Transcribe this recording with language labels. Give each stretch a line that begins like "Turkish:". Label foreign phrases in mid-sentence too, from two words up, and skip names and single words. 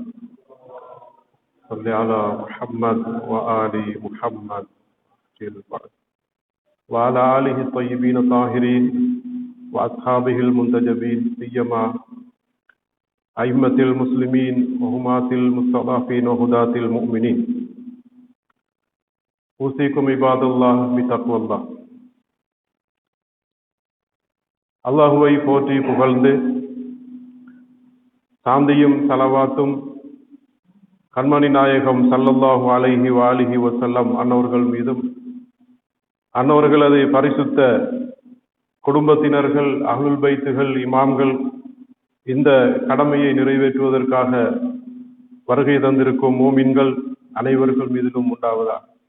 Arabic: صل على محمد وآل محمد وعلى آله الطيبين الطاهرين وأصحابه المنتجبين سيما أئمة المسلمين وهماة المستضعفين وهداة المؤمنين أوصيكم عباد الله بتقوى الله.
Tamil: அல்லாஹுவை போற்றி புகழ்ந்து சாந்தியும் சலவாத்தும் கண்மணி நாயகம்
Arabic: صلى الله عليه وآله وسلم
Tamil: அன்னவர்கள் மீதும் அன்னவர்களது பரிசுத்த குடும்பத்தினர்கள் அஹ்லுல் பைத்துகள் இமாம்கள் இந்த கடமையை நிறைவேற்றுவதற்காக வருகை தந்திருக்கும் மூமின்கள் அனைவர்கள் மீதிலும் உண்டாவதாக.